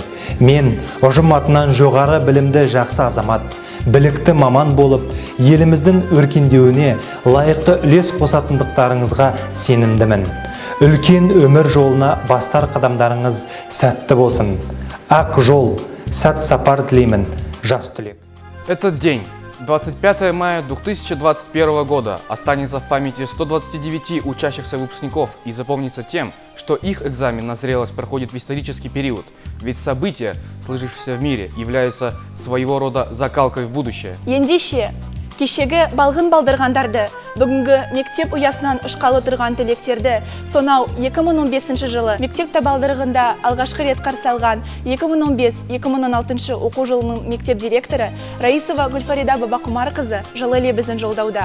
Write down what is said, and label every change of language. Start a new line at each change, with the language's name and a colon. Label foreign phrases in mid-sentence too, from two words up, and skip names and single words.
Kazakh: Мен ұжым атынан жоғары білімді жақсы азамат, білікті маман болып, еліміздің өркендеуіне лайықты үлес қосатындықтарыңызға сенімдімін. үлкен өмір жолына бастар қадамдарыңыз сәтті болсын. Ақ жол, сәт сапар тілеймін, жас түлек.
Russian: Этот день, 25 мая 2021 года, останется в памяти 129 учащихся выпускников и запомнится тем, что их экзамен на зрелость проходит в исторический период. Ведь события, сложившиеся в мире, являются своего рода закалкой в будущее.
Kazakh: Ендеше, кешегі балғын балдырғандарды, бүгінгі мектеп ұясынан ұшқалы тұрған түлектерді, сонау 2015 жылы мектеп табалдырығында алғашқы рет қарсы алған 2015-2016 оқу жылының мектеп директоры Раисова Гүлфарида Бабақұмарқызы жылы лебізін жолдауда.